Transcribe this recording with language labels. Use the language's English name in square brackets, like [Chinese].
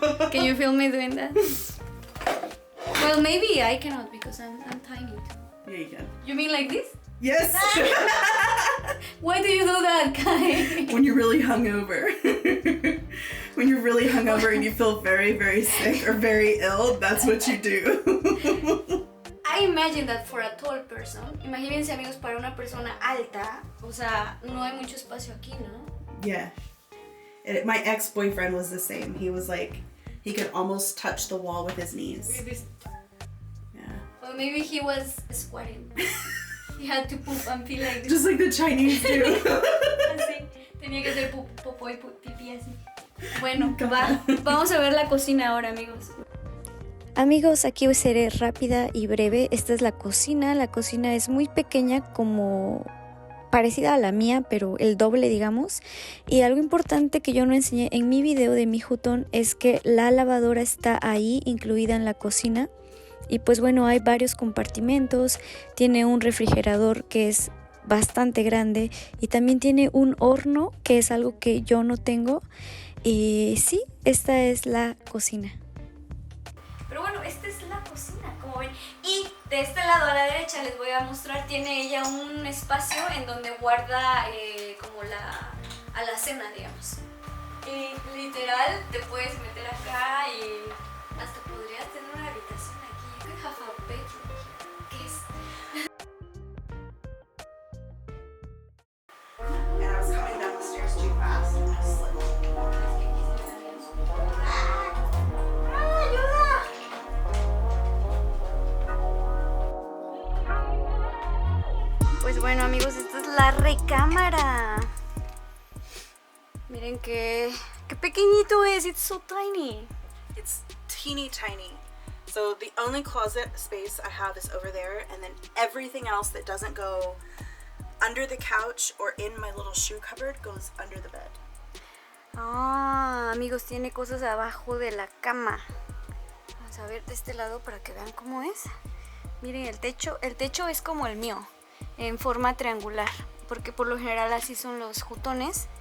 [English] Can you film me doing that? Well, maybe I cannot because I'm tiny too. Yeah, you can. You mean like this? Yes! Why do you do that, Kai? When you're really hungover. When you're really hungover and you feel very, very sick or very ill, that's what you do. I imagine that for a tall person, [Spanish] imagínense, amigos, para una persona alta, o sea, no hay mucho espacio aquí, ¿no? [English] Yeah. My ex-boyfriend was the same. He was like, he could almost touch the wall with his knees. Yeah. Well, maybe he was squatting. He had to poop and feel like this. Just like the Chinese do. [Spanish] Así. Tenía que hacer popó y pipí así. Bueno, vamos a ver la cocina ahora, amigos. Amigos, aquí seré rápida y breve. Esta es la cocina. La cocina es muy pequeña, como parecida a la mía, pero el doble, digamos. Y algo importante que yo no enseñé en mi video de mi jutón es que la lavadora está ahí, incluida en la cocina. Y pues bueno, hay varios compartimentos. Tiene un refrigerador que es bastante grande y también tiene un horno, que es algo que yo no tengo. Y sí, esta es la cocina. Pero bueno, esta es la cocina, como ven. Y de este lado a la derecha les voy a mostrar, tiene ella un espacio en donde guarda como a la cena, digamos. Y literal te puedes meter acá y hasta podrías tener una habitación aquí. [English] You could have a bedroom here. [Spanish] ¿Qué es? [English] And I was coming down the stairs too fast and I slipped. [Spanish] Pues bueno, amigos, esta es la recámara. Miren qué pequeñito es. [English] It's so tiny. It's teeny tiny. So the only closet space I have is over there, and then everything else that doesn't go under the couch or in my little shoe cupboard goes under the bed. [Spanish] Ah, amigos, tiene cosas abajo de la cama. Vamos a ver de este lado para que vean cómo es. Miren el techo. El techo es como el mío, en forma triangular, porque por lo general así son los jutones.